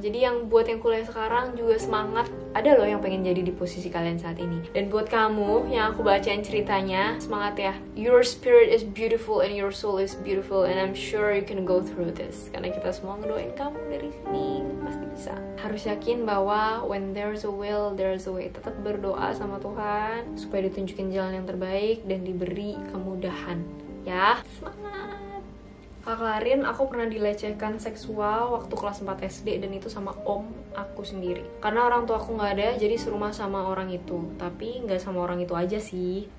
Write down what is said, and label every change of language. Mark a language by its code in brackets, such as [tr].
[id] Jadi yang buat yang kuliah sekarang juga semangat, ada loh yang pengen jadi di posisi kalian saat ini. Dan buat kamu yang aku bacain ceritanya, semangat ya. [en] Your spirit is beautiful and your soul is beautiful and I'm sure you can go through this. [id] Karena kita semua ngedoain kamu dari sini, pasti bisa. Harus yakin bahwa [en] when there's a will, there's a way. [id] Tetap berdoa sama Tuhan supaya ditunjukin jalan yang terbaik dan diberi kemudahan. Ya, semangat. Kak Klarin, aku pernah dilecehkan seksual waktu kelas 4 SD dan itu sama om aku sendiri. Karena orang tua aku nggak ada, jadi serumah sama orang itu. Tapi nggak sama orang itu aja sih.